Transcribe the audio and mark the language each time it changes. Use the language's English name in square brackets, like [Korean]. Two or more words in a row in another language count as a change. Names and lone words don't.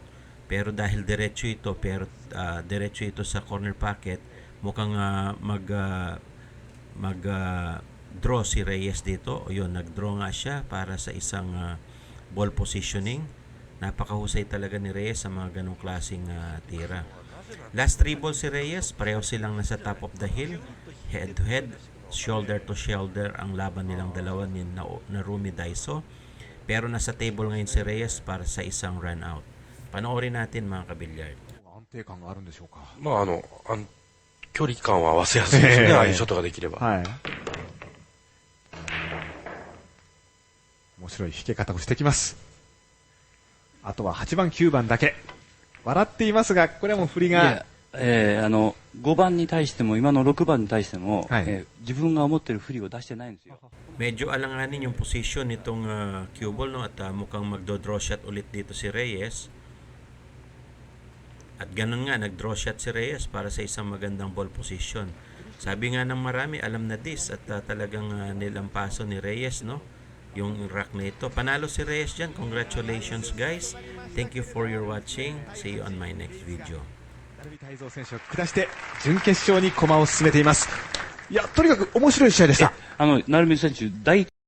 [Filipino] Pero dahil diretso ito sa [English] corner pocket, [Filipino] mukhang draw si Reyes dito. O yun, nag-draw nga siya para sa isang [English] ball positioning. [Filipino] Napakahusay talaga ni Reyes sa mga ganong klaseng tira. [English] Last 3 balls [Filipino] si Reyes, pareho silang nasa [English] top of the hill, head to head, shoulder to shoulder [Filipino] ang laban nilang dalawa ni Narumi Daiso. Pero nasa table ngayon si Reyes para sa isang [English] run out. [Filipino] Panoorin natin mga kabilyard. [Japanese] 安定感があるんでしょうか。距離感は合わせやすいですね、ああいうショットができれば。はい。面白い引け方をしてきます。あとは8番、9番だけ。笑っていますが、これはもう振りが。 5番に対しても今の6番に対しても、はい自分が思ってる振りを出してないんですよ。 [Filipino] Medyo alanganin yung position nitong [English] cue ball, [Filipino] no? At mukhang magdo- [English] draw shot [Filipino] ulit dito si Reyes. At ganun nga, nag- [English] draw shot [Filipino] si Reyes para sa isang magandang [English] ball position. [Filipino] Sabi nga ng marami, alam na this at talagang nilampaso ni Reyes, no? Yung rack na ito. Panalo si Reyes dyan. [English] Congratulations, guys. Thank you for your watching. See you on my next video. [Japanese] 成海泰造選手を下して準決勝に駒を進めています。いや、とにかく面白い試合でした。成海選手、第